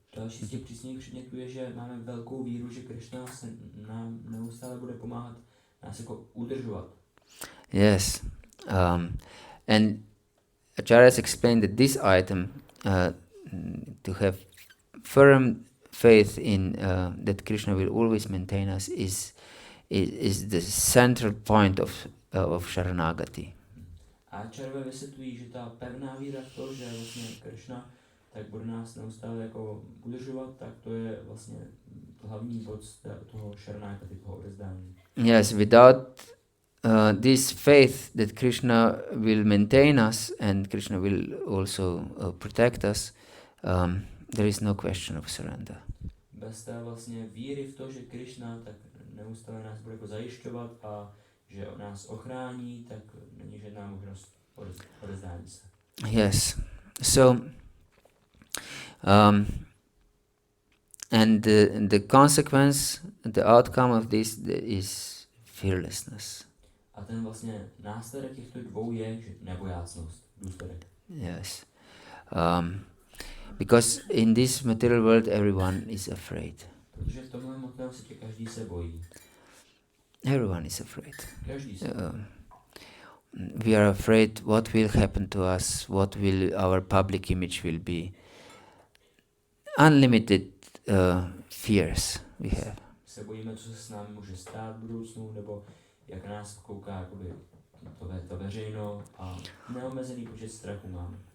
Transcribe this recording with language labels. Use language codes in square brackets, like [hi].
[cs] Další z těch přísných předmětů je, že máme velkou víru, že Krishna se nám neustále bude pomáhat nás jako udržovat. [en] Yes, and Acharya has explained that this item, to have firm faith in that Krishna will always maintain us, is the central point of Sharanagati. [cs] A Acharya vysvětlují, že ta pevná víra v to, že vlastně Krishna tak bude nás neustále jako udržovat, tak to je vlastně hlavní bod toho Sharanagati, toho odezdání. [en] Yes, without this faith that Krishna will maintain us and Krishna will also protect us, there is no question of surrender. [cs] Bez té vlastně víry v to, že Krishna tak neustále nás bude jako zajišťovat a že nás ochrání, tak není žádná možnost odezdání se. [en] Yes. So, and the consequence, the outcome of this is fearlessness. [cs] A ten vlastně následek těchto dvou je nebojácnost, důsledek. [en] Yes. Because in this material world everyone is afraid. [cs] Protože v tomhle hmotném světě každý se bojí. [en] Everyone is afraid. [cs] Každý se bojí. [en] We are afraid what will happen to us, what will our public image will be. Unlimited fears we have. [cs] Se bojíme, co se s námi může stát v budoucnu, nebo jak nás kouká jakoby to veřejno a neomezený počet strachu máme.